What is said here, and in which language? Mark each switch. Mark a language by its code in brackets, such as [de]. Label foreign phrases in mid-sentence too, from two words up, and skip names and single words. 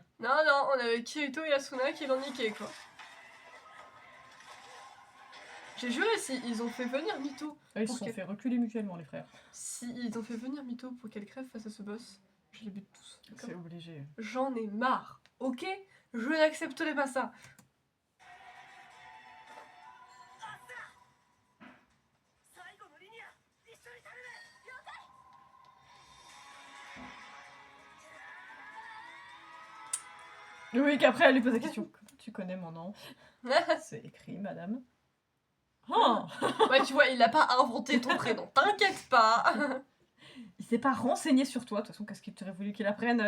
[fr] Non, non, on avait Kirito et Asuna qui l'ont niqué quoi. J'ai juré, si ils ont fait venir Mito. Ils se Pour sont que- fait reculer mutuellement, les frères. Si ils ont fait venir Mito pour qu'elle crève face à ce boss, je les bute tous. d'accord C'est obligé. J'en ai marre, ok? Je n'accepterai pas ça. [ja] 最後のリニア一緒に頼む。 [fr] Oui, qu'après elle lui pose la question. Comment tu connais mon nom? C'est écrit, madame. Oh Ouais, tu vois, il a pas inventé ton prénom, t'inquiète pas. Il s'est pas renseigné sur toi. De toute façon, qu'est-ce qu'il t'aurait voulu qu'il apprenne?